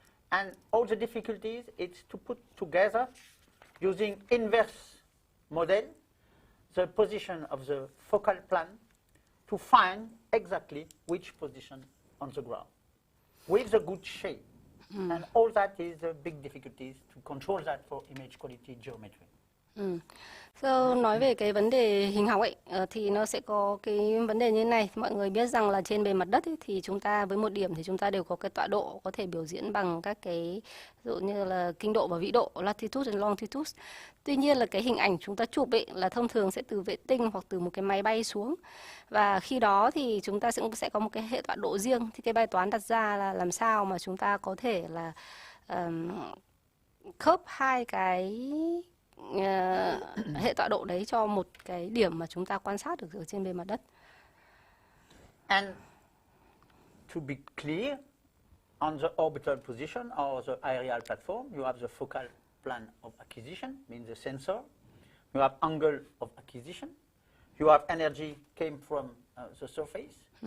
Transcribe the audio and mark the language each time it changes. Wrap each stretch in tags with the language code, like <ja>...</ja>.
<en>And all the difficulties is to put together, using inverse model, the position of the focal plane to find exactly which position on the ground with a good shape. And all that is the big difficulties to control that for image quality geometry.</en> <vi>So, nói về cái vấn đề hình học ấy thì nó sẽ có cái vấn đề như thế này. Mọi người biết rằng là trên bề mặt đất ấy, thì chúng ta với một điểm thì chúng ta đều có cái tọa độ có thể biểu diễn bằng các cái ví dụ như là kinh độ và vĩ độ,</vi> <en>latitude and longitude.</en> <vi>Tuy nhiên là cái hình ảnh chúng ta chụp ấy là thông thường sẽ từ vệ tinh hoặc từ một cái máy bay xuống. Và khi đó thì chúng ta sẽ có một cái hệ tọa độ riêng. Thì cái bài toán đặt ra là làm sao mà chúng ta có thể là khớp hai cái hệ tọa độ đấy cho một cái điểm mà chúng ta quan sát được ở trên bề mặt đất.</vi> <en>And to be clear, on the orbital position or the aerial platform, you have the focal plane of acquisition, means the sensor. You have angle of acquisition. You have energy came from the surface.</en>